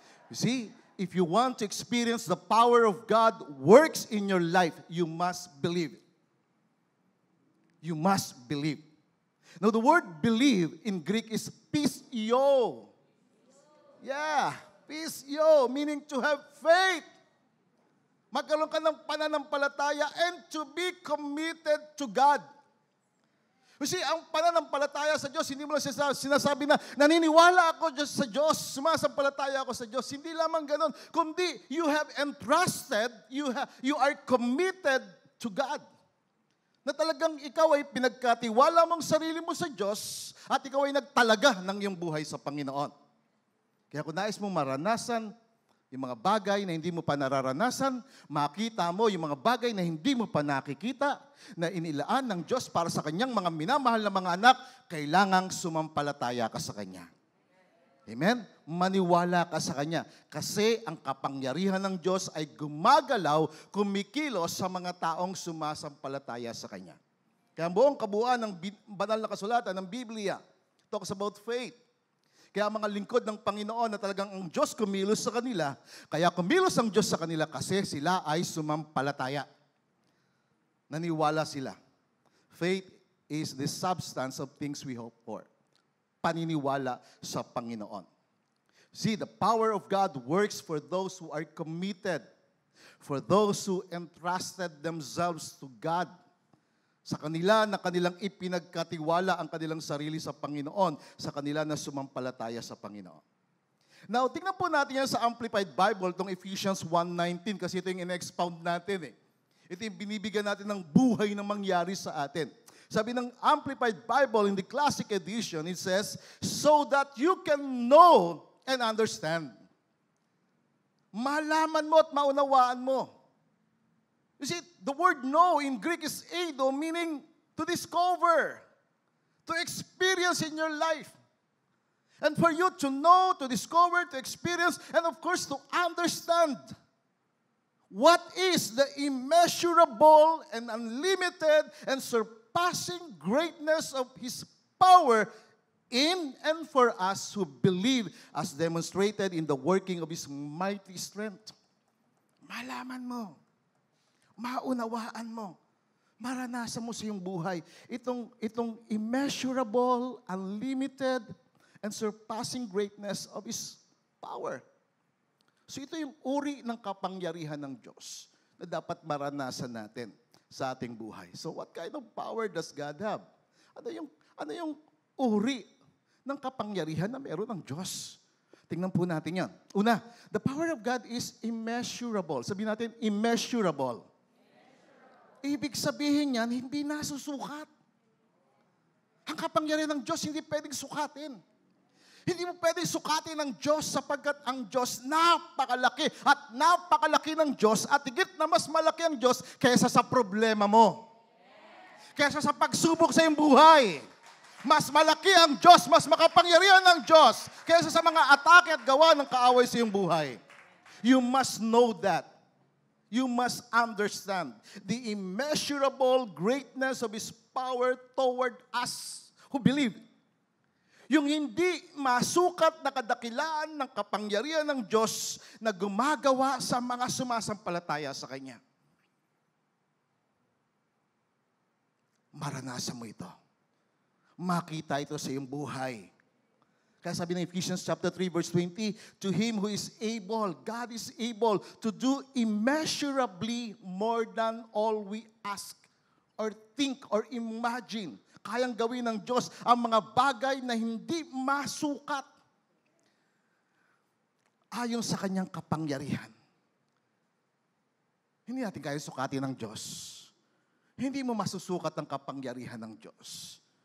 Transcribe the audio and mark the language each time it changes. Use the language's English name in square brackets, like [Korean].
[English] You see, if you want to experience the power of God works in your life, you must believe. You must believe. Now, the word believe in Greek is pisio. Yeah, pisio, meaning to have faith. [Filipino] Magkaroon ka ng pananampalataya [English] and to be committed to God. [Filipino] Kasi ang pananampalataya sa Diyos, hindi mo lang sinasabi na naniniwala ako sa Diyos, sumasampalataya ako sa Diyos. Hindi lamang ganun, kundi [English] you have entrusted, you are committed to God. [Filipino] Na talagang ikaw ay pinagkatiwala mong sarili mo sa Diyos at ikaw ay nagtalaga ng iyong buhay sa Panginoon. Kaya kung nais mong maranasan yung mga bagay na hindi mo pa nararanasan, makita mo yung mga bagay na hindi mo pa nakikita, na inilaan ng Diyos para sa kanyang mga minamahal na mga anak, kailangang sumampalataya ka sa Kanya. Amen? Maniwala ka sa Kanya. Kasi ang kapangyarihan ng Diyos ay gumagalaw, kumikilos sa mga taong sumasampalataya sa Kanya. Kaya ang buong kabuuan ng banal na kasulatan ng Biblia [English] talks about faith. [Filipino] Kaya mga lingkod ng Panginoon na talagang ang Diyos kumilos sa kanila, kaya kumilos ang Diyos sa kanila kasi sila ay sumampalataya. Naniwala sila. [English] Faith is the substance of things we hope for. [Filipino] Paniniwala sa Panginoon. [English] See, the power of God works for those who are committed, for those who entrusted themselves to God. [Filipino] Sa kanila na kanilang ipinagkatiwala ang kanilang sarili sa Panginoon, sa kanila na sumampalataya sa Panginoon. Now, tingnan po natin yan sa Amplified Bible, itong Ephesians 1:19, kasi ito yung in-expound natin. Ito yung binibigyan natin ng buhay na mangyari sa atin. Sabi ng [English] Amplified Bible in the Classic Edition, it says, so that you can know and understand. [Filipino] Malaman mo at maunawaan mo. [English] You see, the word know in Greek is eido, meaning to discover, to experience in your life. And for you to know, to discover, to experience, and of course to understand what is the immeasurable and unlimited and surpassing greatness of His power in and for us who believe, as demonstrated in the working of His mighty strength. [Filipino] Malaman mo. Maunawaan mo, maranasan mo sa iyong buhay, itong [English] immeasurable, unlimited, and surpassing greatness of His power. [Filipino] So ito yung uri ng kapangyarihan ng Diyos na dapat maranasan natin sa ating buhay. [English] So what kind of power does God have? [Filipino] Ano yung uri ng kapangyarihan na meron ng Diyos? Tingnan po natin yan. [English] Una, the power of God is immeasurable. [Filipino] Sabihin natin, immeasurable. Ibig sabihin yan, hindi nasusukat. Ang kapangyarihan ng Diyos, hindi pwedeng sukatin. Hindi mo pwedeng sukatin ng Diyos sapagkat ang Diyos napakalaki at napakalaki ng Diyos at higit na mas malaki ang Diyos kaysa sa problema mo. Kaysa sa pagsubok sa iyong buhay. Mas malaki ang Diyos, mas makapangyarihan ng Diyos kaysa sa mga atake at gawa ng kaaway sa iyong buhay. [English] You must know that. You must understand the immeasurable greatness of His power toward us who believe. [Filipino] Yung hindi masukat na kadakilaan ng kapangyarihan ng Diyos na gumagawa sa mga sumasampalataya sa Kanya. Maranasan mo ito. Makita ito sa iyong buhay. Kaya sabi ng [English] Ephesians chapter 3 verse 20, to Him who is able, God is able to do immeasurably more than all we ask or think or imagine. [Filipino] Kayang gawin ng Diyos ang mga bagay na hindi masukat ayon sa Kanyang kapangyarihan. Hindi natin kaya sukatin ng Diyos. Hindi mo masusukat ang kapangyarihan ng Diyos.